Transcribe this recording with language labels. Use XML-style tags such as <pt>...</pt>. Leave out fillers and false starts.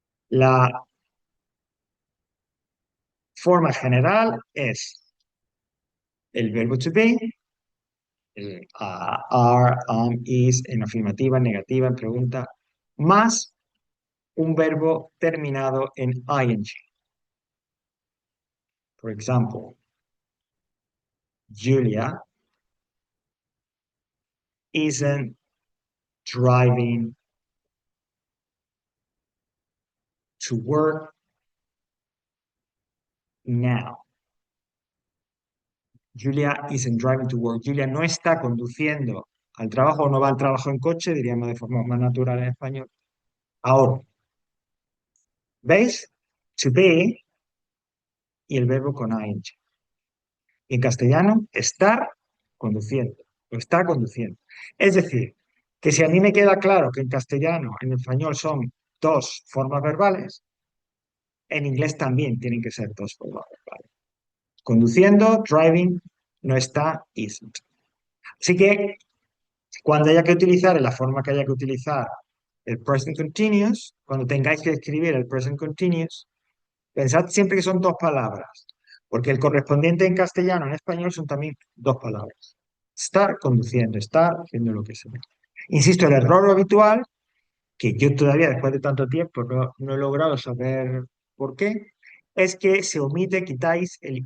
<es>La forma general es el verbo to be, are, is, en afirmativa, en negativa, en pregunta, más un verbo terminado en ing.</es> <en>For example, Julia isn't driving to work now. Julia isn't driving to work.</en> <es>Julia no está conduciendo al trabajo o no va al trabajo en coche, diríamos de forma más natural en español. Ahora, ¿veis? To be y el verbo con ing. En castellano, estar conduciendo o está conduciendo. Es decir, que si a mí me queda claro que en castellano, en español son dos formas verbales, en inglés también tienen que ser dos formas verbales. Conduciendo, driving, no está, isn't. Así que cuando haya que utilizar, en la forma que haya que utilizar el present continuous, cuando tengáis que escribir el present continuous, pensad siempre que son dos palabras, porque el correspondiente en castellano, en español, son también dos palabras. Estar conduciendo, estar haciendo lo que sea. Insisto, el error habitual, que yo todavía después de tanto tiempo no he logrado saber por qué, es que se omite, quitáis</es>